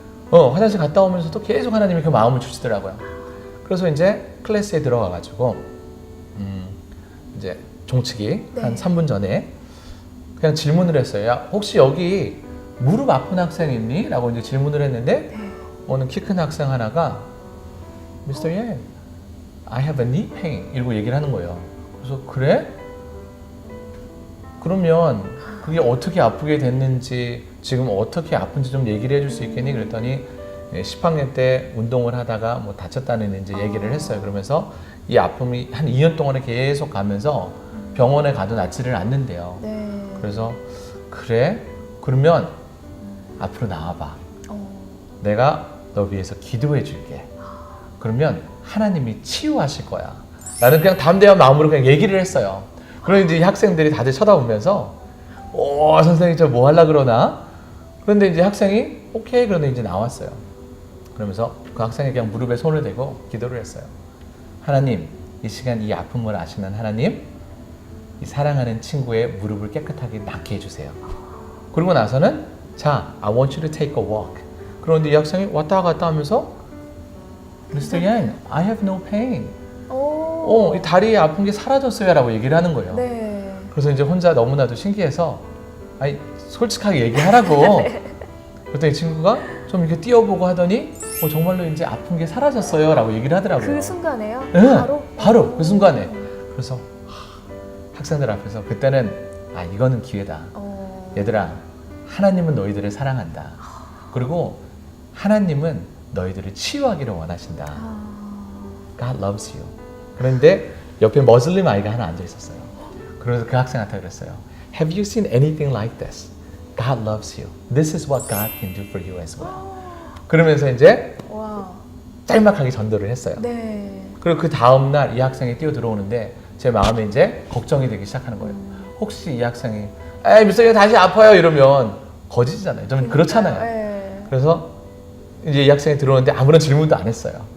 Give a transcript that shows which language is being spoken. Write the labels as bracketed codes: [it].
[ko] 화장실 갔다 오면서도 계속 하나님이 그 마음을 주시더라고요. 그래서 이제 클래스에 들어가가지고 이제 종치기 네. 한 3분 전에 그냥 질문을 했어요. 야, 혹시 여기 무릎 아픈 학생 있니? 라고 이제 질문을 했는데 네. 어느 키 큰 학생 하나가 [en] Mr. Yang, I have a knee pain [ko] 이러고 얘기를 하는 거예요. 그래서 그래? 그러면 그게 어떻게 아프게 됐는지 지금 어떻게 아픈지 좀 얘기를 해줄 수 있겠니? 그랬더니 10학년 때 운동을 하다가 뭐 다쳤다는 이제 얘기를 했어요. 그러면서 이 아픔이 한 2년 동안에 계속 가면서 병원에 가도 낫지를 않는데요. 네. 그래서 그래? 그러면 앞으로 나와봐. 어. 내가 너 위해서 기도해 줄게. 그러면 하나님이 치유하실 거야. 나는 그냥 담대한 마음으로 그냥 얘기를 했어요. 그런데 이제 이 학생들이 다들 쳐다보면서 선생님 저 뭐 하려고 그러나? 그런데 이제 학생이 오케이 그런데 이제 나왔어요. 그러면서 그 학생이 그냥 무릎에 손을 대고 기도를 했어요. 하나님, 이 시간 이 아픔을 아시는 하나님, 이 사랑하는 친구의 무릎을 깨끗하게 낫게 해주세요. 그러고 나서는 자, [en] I want you to take a walk. 그런데 이 학생이 왔다 갔다 하면서 Mr. Yang, I have no pain. [ko] 이 다리에 아픈 게 사라졌어요 라고 얘기를 하는 거예요. 네. 그래서 이제 혼자 너무나도 신기해서 아니 솔직하게 얘기하라고. 그랬더니 이 친구가 좀 이렇게 뛰어보고 하더니 정말로 이제 아픈 게 사라졌어요 라고 얘기를 하더라고요. 그 순간에요? 네, 바로 그 순간에. 그래서 학생들 앞에서 그때는 이거는 기회다. 얘들아, 하나님은 너희들을 사랑한다. 그리고 하나님은 너희들을 치유하기를 원하신다. [en] God loves you. [ko] 그런데 옆에 머슬림 아이가 하나 앉아 있었어요. 그래서 그 학생한테 그랬어요. [en] Have you seen anything like this? God loves you. This is what God can do for you as well. [ko] 그러면서 이제 와. 짤막하게 전도를 했어요. 네. 그리고 그 다음 날 이 학생이 뛰어 들어오는데 제 마음에 이제 걱정이 되기 시작하는 거예요. 혹시 이 학생이 미스터 다시 아파요 이러면 거짓이잖아요. 좀 그렇잖아요. 네. 그래서 이제 이 학생이 들어오는데 아무런 질문도 안 했어요.